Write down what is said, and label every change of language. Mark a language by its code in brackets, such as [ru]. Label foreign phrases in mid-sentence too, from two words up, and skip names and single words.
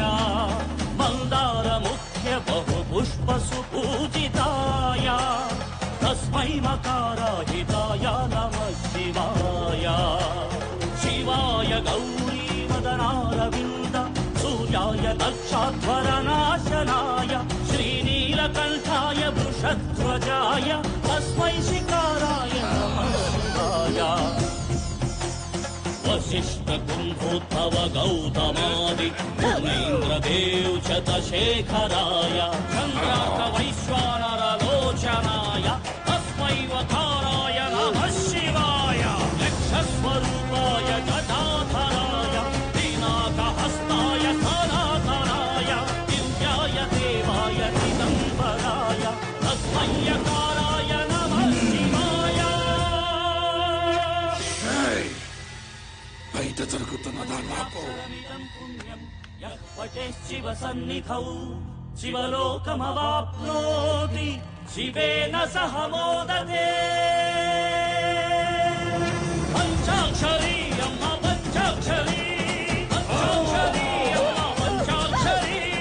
[sa] మందార ముఖ్య బహు పుష్ప సుపూజితాయ తస్మై మకారాహితాయ నమః శివాయ శివాయ గౌరీ మదనారవింద సూర్యాయ దక్షాధ్వరనాశనాయ శ్రీనీలకంఠాయ వృషధ్వజాయ తస్మై శిఖారాయ నమః శివాయ वशिष्ठ कुंभोत्थव गौतमादि मुनीन्द्रदेव शतशेखराय चन्द्रार्क वैश्वानर लोचनाय तस्मै वकाराय नमः शिवाय यक्षस्वरूपाय गदाधराय पिनाकहस्ताय सनातनाय दिव्याय देवाय दिगम्बराय तस्मै यकाराय नमः शिवाय [te] బయట జరుగుతున్నదా నాకు [sa] శివ సన్నిధౌ శివలోకమవాప్నోతి శివేన సహ మోదతే [te] పంచాక్షరీ అమ్మ పంచాక్షరీ పంచాక్షరీ అమ్మ పంచాక్షరీ